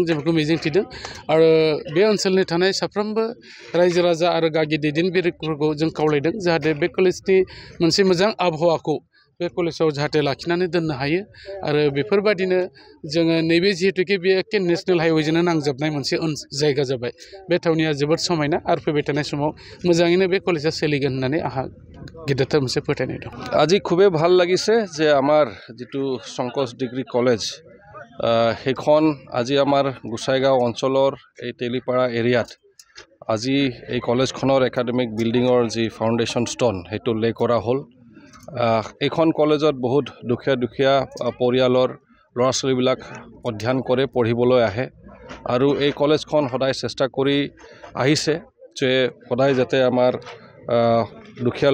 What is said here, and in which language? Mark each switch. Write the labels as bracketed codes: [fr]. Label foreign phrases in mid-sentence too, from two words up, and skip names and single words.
[brx] जों बेखौ मिजिं थिदों आरो बे ओनसोलनि थानाय साफ्रोमबो रायजो राजा आरो गागि दैदेनगिरिफोरखौ जों खावलायदों जाहाथे बे कलेजनि मोनसे मोजां आबहावाखौ बे कलेजाव जाहाथे लाखिनानै दोननो हायो आरो बेफोरबायदिनो जोङो नैबे जिहेतुके बे एखे [en] national highwayजोंनो [brx] नांजाबनाय मोनसे जायगा जाबाय बे थावनिया जोबोद समायना आरो फैबाय थानाय समाव मोजाङैनो बे कलेजा सोलिगोन होननानै आंहा गिदिरथार मोनसे फोथायनाय दं। [as] আজি খুবেই ভাল লাগিছে যে আমাৰ যিটো সংকোচ ডিগ্ৰী কলেজ সেইখন আজি আমাৰ গোসাইগাঁও অঞ্চলৰ এই তেলিপাৰা এৰিয়াত আজি এই কলেজখনৰ [en] academic buildingৰ [as] যি [en] foundation stone [as] সেইটো লে কৰা হ'ল। এইখন কলেজত বহুত দুখীয়া পৰিয়ালৰ ল'ৰা ছোৱালীবিলাক অধ্যয়ন কৰে পঢ়িবলৈ আহে আৰু এই কলেজখন সদায় চেষ্টা কৰি আহিছে যে সদায় যাতে আমাৰ দুখীয়া